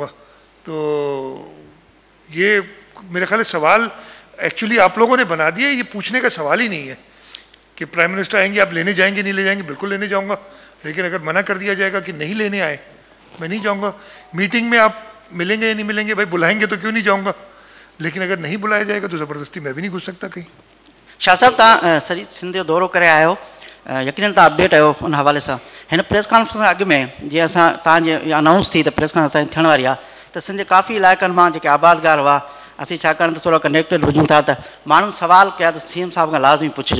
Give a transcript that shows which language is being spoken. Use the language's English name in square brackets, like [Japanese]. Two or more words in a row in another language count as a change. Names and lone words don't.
[Urdu] تو یہ میرے خیال سوال ایکچولی آپ لوگوں نے بنا دیا, یہ پوچھنے کا سوال ہی نہیں ہے کہ [English] prime minister [Urdu] آئیں گے آپ لینے جائیں گے نہیں لے جائیں گے. بالکل لینے جاؤں گا, لیکن اگر منع کر دیا جائے گا کہ نہیں لینے آئے میں نہیں جاؤں گا. میٹنگ میں آپ ملیں گے یا نہیں ملیں گے, بھائی بلائیں گے تو کیوں نہیں جاؤں گا, لیکن اگر نہیں بلایا جائے گا تو زبردستی میں بھی نہیں گھس سکتا کہیں. [Sindhi] شاہ صاحب تव्हां सॼी सिंध जो दौरो करे आया आहियो, यकीनन तव्हां अपडेट आहियो उन हवाले सां. हिन [English] press conference [Sindhi] खां अॻु में जीअं असां तव्हांजे अनाउंस थी त [English] press conference [Sindhi] थियण वारी आहे, त सिंध जे काफ़ी इलाइक़नि मां जेके आबादगार हुआ असीं छाकाणि त थोरो कनेक्टेड हुजूं था त माण्हुनि सवाल कया त सीएम साहिब खां लाज़मी पुछिजो.